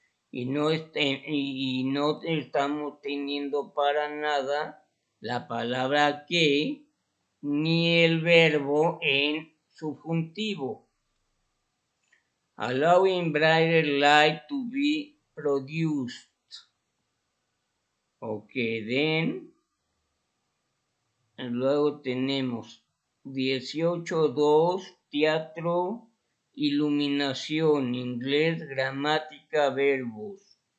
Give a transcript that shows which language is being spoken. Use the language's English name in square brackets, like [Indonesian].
[Spanish] Y no estamos teniendo para nada la palabra que ni el verbo en subjuntivo. [English] Allowing brighter light to be produced. Okay, then [Spanish] luego tenemos 18.2, teatro, iluminación, inglés, gramática, verbos.